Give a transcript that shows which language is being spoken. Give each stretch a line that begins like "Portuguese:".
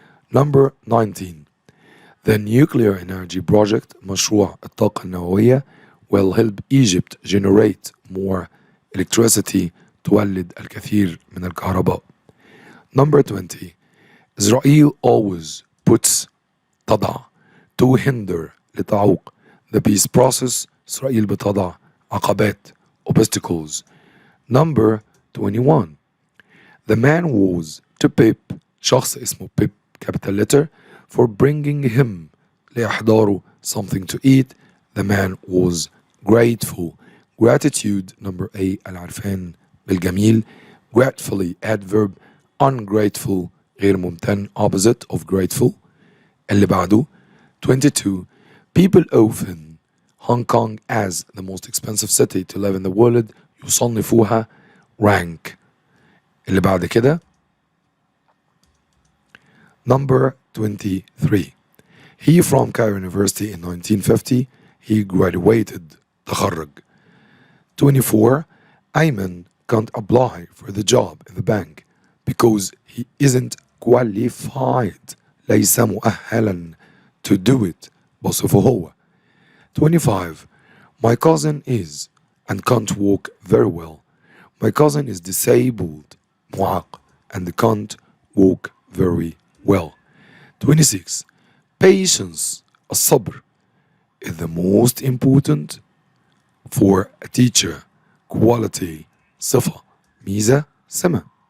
English: Number 19 the nuclear energy project،
Arabic: مشروع الطاقة النووية
English: will help Egypt generate more electricity
Arabic: تولد الكثير من الكهرباء.
English: Number 20. Israel always puts تضع to hinder لتعوق the peace process.
Arabic: إسرائيل بتضع عقبات obstacles.
English: Number 21. The man was to Pip
Arabic: شخص اسمه
English: Pip capital letter for bringing him لإحضاره something to eat. The man was grateful. Gratitude number A
Arabic: العرفان بالجميل.
English: Gratefully adverb. Ungrateful
Arabic: غير ممتن
English: opposite of grateful.
Arabic: اللي بعده 22.
English: People often Hong Kong as the most expensive city to live in the world يصنفوها rank.
Arabic: اللي بعد كده number 23.
English: He from Cairo University in 1950. He graduated تخرج. 24. Ayman can't apply for the job in the bank because he isn't qualified.
Arabic: ليس مؤهلا
English: to do it.
Arabic: بصفه هو. 25.
English: My cousin is and can't walk very well. My cousin is disabled معاق and can't walk very well. 26. Patience الصبر is the most important for a teacher.
Arabic: Quality صفة ميزة سمة.